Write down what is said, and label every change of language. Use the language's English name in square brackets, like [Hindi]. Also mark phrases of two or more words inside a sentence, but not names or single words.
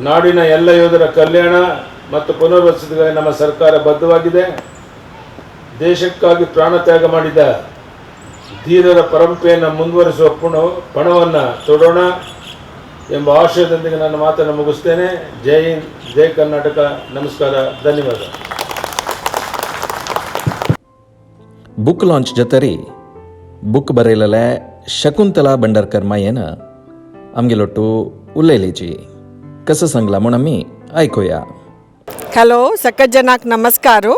[Kannada] ನಾಡಿನ ಎಲ್ಲ ಯೋಧರ ಕಲ್ಯಾಣ ಮತ್ತು ಪುನರ್ವಸತಿಗಾಗಿ ನಮ್ಮ ಸರ್ಕಾರ ಬದ್ಧವಾಗಿದೆ. ದೇಶಕ್ಕಾಗಿ ಪ್ರಾಣ ತ್ಯಾಗ ಮಾಡಿದ ಧೀರರ ಪರಂಪರೆಯನ್ನು ಮುಂದುವರಿಸುವ ಪಣವನ್ನು ತೊಡೋಣ ಎಂಬ ಆಶಯದೊಂದಿಗೆ ನನ್ನ ಮಾತನ್ನು ಮುಗಿಸ್ತೇನೆ. ಜೈ ಹಿಂದ್, ಜೈ ಕರ್ನಾಟಕ. ನಮಸ್ಕಾರ, ಧನ್ಯವಾದ. [English] book launch [Konkani] जतरी बुक बरयलेले शकुंतला बंडारकर मायेन आमगेलोट्टू उलयलीची कसं सांगला म्हूण आमी आयकुया. हॅलो सकट जनाक नमस्कारो.